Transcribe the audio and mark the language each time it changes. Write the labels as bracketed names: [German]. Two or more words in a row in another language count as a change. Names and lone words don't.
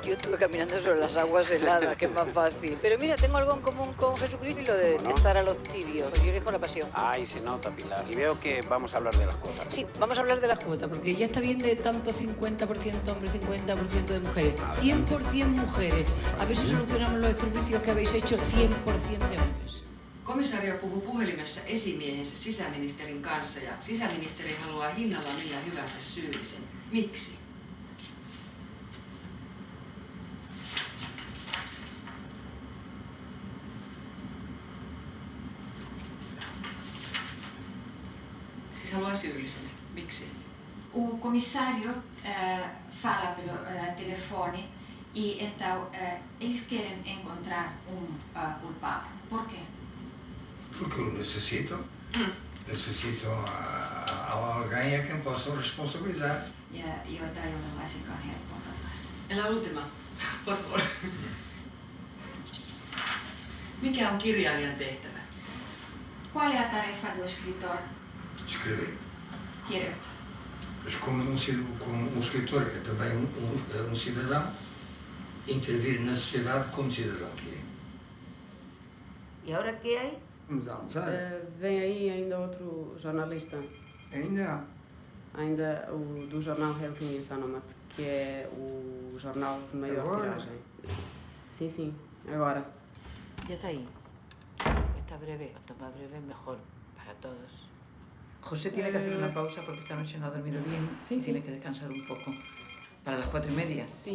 [Spanish] Yo estuve caminando sobre las aguas heladas, que es más fácil. Pero mira, tengo algo en común con Jesucristo y lo de estar a los tibios. Yo elijo la pasión. Ay, se nota, Pilar. Y veo que vamos a hablar de las cuotas. Sí, vamos a hablar de las cuotas, porque ya está bien de tanto 50% hombres, 50% de mujeres. 100% mujeres. A ver si solucionamos los estroficios que habéis hecho 100% de hombres. [Finnish] Komisario puhuu puhelimessa esimiehensä sisäministerin kanssa ja sisäministeri haluaa hinnalla millä hyvänsä syyllisen. Miksi? Siis haluaa syyllisen. Miksi? [Portuguese] O commissario fala pelo telefone e então eles querem encontrar culpado. Por quê? Porque eu necessito alguém a quem possa responsabilizar. [Finnish] Ja joita ei ole laisinkaan helppoa ratkaista. [Spanish] La última, por favor. [Finnish] Mikä on kirjailijan tehtävä? [Portuguese] Qual é a tarefa do escritor? Escrever. [Finnish] Kirjoittaa. [Portuguese] mas como um escritor que é também um cidadão, intervir na sociedade como cidadão que é. E agora que é? Vamos almoçar. Vem aí ainda outro jornalista. Ainda há. Ainda o do jornal Helsingin Sanomat, que é o jornal de maior Agora? tiragem. Sim, sim, agora. [Spanish] Ya está ahí. Está breve, cuanto más breve mejor para todos. José tiene que hacer una pausa porque esta noche no ha dormido bien. Sí, tiene sí. que descansar un poco. Para las 4:30. Sí.